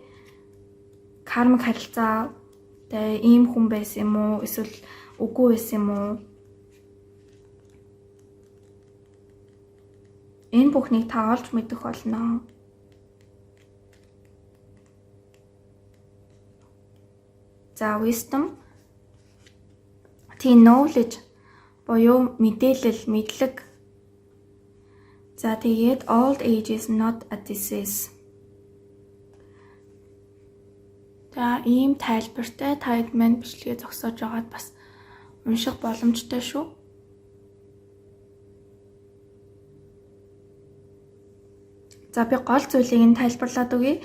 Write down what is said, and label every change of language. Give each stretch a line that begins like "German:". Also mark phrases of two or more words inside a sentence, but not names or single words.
Mongolian: Кармик харилцаа ийм хүн байсан юм уу? Эсвэл үгүй байсан юм уу? Энэ бүхнийг та олж мэдэх болно. За
English: wisdom, knowledge
Mongolian: буюу мэдээлэл, мэдлэг. За тэгээд
English: old age is not a disease.
Mongolian: За ийм тайлбартай таад маань бичлэгээ зогсоож байгаад бас унших боломжтой шүү. За би гол зүйлийг нь тайлбарлаад өгье.